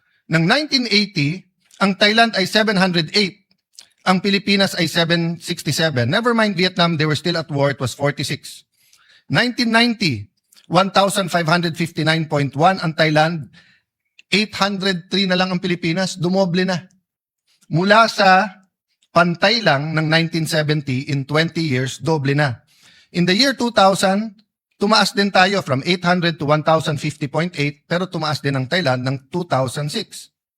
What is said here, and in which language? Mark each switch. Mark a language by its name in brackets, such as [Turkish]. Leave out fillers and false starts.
[Filipino] Noong 1980, ang Thailand ay 708, ang Pilipinas ay 767. [English] Never mind Vietnam, they were still at war, it was 46. [Filipino] 1990, 1,559.1 ang Thailand, 803 na lang ang Pilipinas, dumoble na. Mula sa pantay lang ng 1970, [English] in 20 years, [Filipino] doble na. [English] In the year 2000, [Filipino] tumaas din tayo from 800 to 1,050.8, pero tumaas din ang Thailand ng 2006.